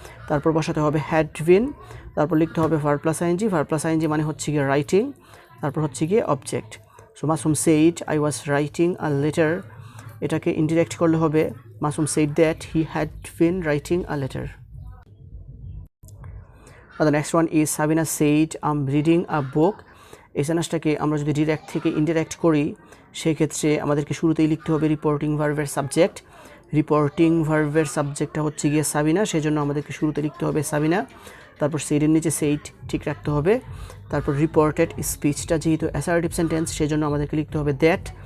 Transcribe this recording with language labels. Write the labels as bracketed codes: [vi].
[bn] তারপর বসাতে হবে হ্যাড বিন, তারপর লিখতে হবে verb plus ING, verb plus ING মানে হচ্ছে গিয়ে রাইটিং, তারপর হচ্ছে গিয়ে object. [en] so Masum said I was writing a letter, [bn] এটাকে ইনডিরেক্ট করলে হবে [en] Masum said that he had been writing a letter. The next one is Sabina said I'm reading a book. [bn] এই সেন্টেন্সটাকে আমরা যদি ডিরেক্ট থেকে ইনডিরেক্ট করি সেক্ষেত্রে আমাদেরকে শুরুতেই লিখতে হবে রিপোর্টিং ভার্বের সাবজেক্ট। রিপোর্টিং ভার্বের সাবজেক্টটা হচ্ছে গিয়ে সাবিনা, সেজন্য আমাদেরকে শুরুতে লিখতে হবে সাবিনা। তারপর সেইডের নিচে সেইড ঠিক রাখতে হবে। তারপর রিপোর্টেড স্পিচটা যেহেতু অ্যাসার্টিভ সেন্টেন্স সেজন্য আমাদেরকে লিখতে হবে দ্যাট।